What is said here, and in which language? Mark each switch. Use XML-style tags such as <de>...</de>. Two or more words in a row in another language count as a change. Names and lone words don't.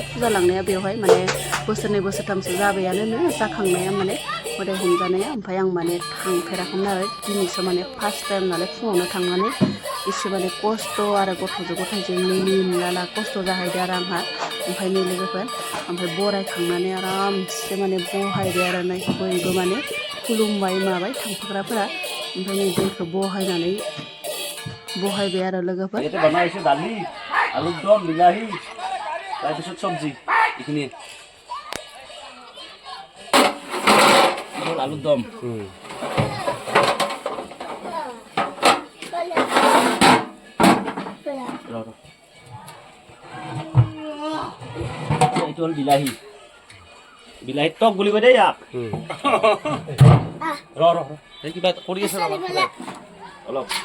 <brx>फुजा लांनाया बेवहाय माने बोसोरनै बोसोरथामसो जाबायानो जाखांनाया माने मोदाय हमजानाया ओमफ्राय आं माने थांफेराखैमोन आरो दिनैसो माने</brx> <en>first time</en> <brx>नालाय फुङावनो थांनानै एसे माने खस्थ' आरो गथ'जों लिला खस्थ' जाहैदो आरो आंहा ओमफ्राय नै लोगोफोर ओमफ्राय बरायखांनानै आरामसे माने बहायबाय आरो नै बयबो माने खुलुमबाय माबाय थांफाग्राफोरा ओमफ्राय नै दैखौ बहायबाय आरो लोगोफोर</brx> <as>দালি আলুৰ দম বিলাহী তাৰপিছত চব্জি এইখিনি আলুর দম এইটো হ'ল বিলাহী টক বুলিব দেই ইয়াক এই কিবা কৰি আছে অলপ</as>